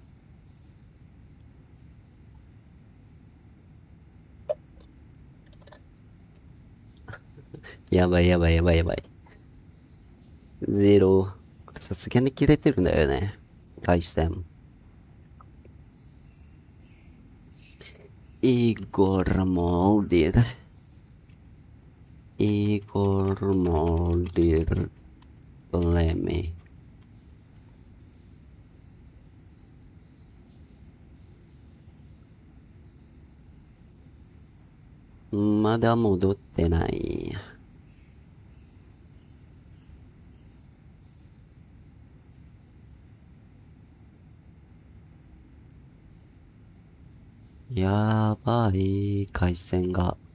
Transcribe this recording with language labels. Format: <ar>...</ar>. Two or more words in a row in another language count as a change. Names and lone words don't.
<ja>やばい。ゼロ。さすがに切れてるんだよね。回線。Igor Moldir. Ptolemy. まだ戻ってない。やばい、回線が。</ja>